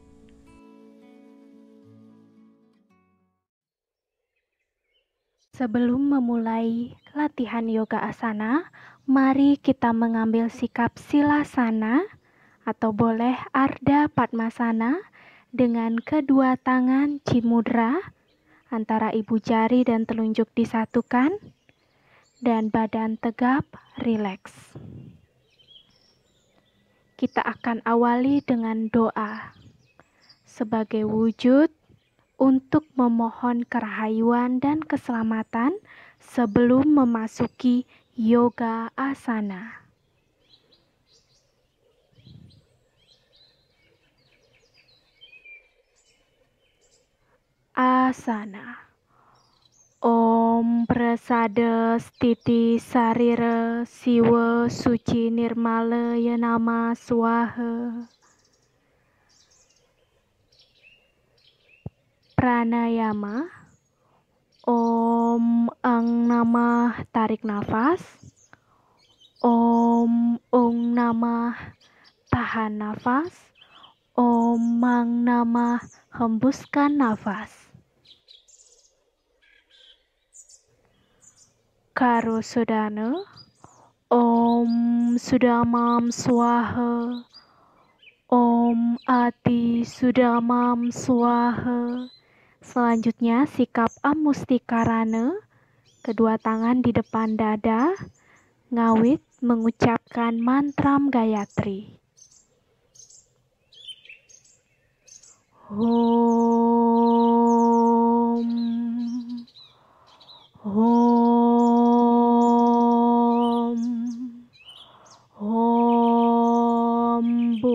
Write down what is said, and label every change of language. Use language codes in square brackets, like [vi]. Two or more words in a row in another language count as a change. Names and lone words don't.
[id] Sebelum memulai latihan yoga asana, mari kita mengambil sikap silasana atau boleh Ardha Padmasana dengan kedua tangan cimudra antara ibu jari dan telunjuk disatukan dan badan tegap rileks. Kita akan awali dengan doa sebagai wujud untuk memohon kerahayuan dan keselamatan sebelum memasuki yoga asana. Asana. [sa] Om Prasada Stiti Sarira Siwa Suci Nirmala Yanama Swaha. [id] Pranayama. [sa] Om Ang Namah [id] tarik nafas. [sa] Om Ung Namah [id] tahan nafas. [sa] Om Mang Namah [id] hembuskan nafas. [sa] Karo Sodana. Om Sudamam Swaha. Om Ati Sudamam Swaha. [id] Selanjutnya sikap Amustikarana, kedua tangan di depan dada, ngawit mengucapkan mantram Gayatri. [sa] Om Om Om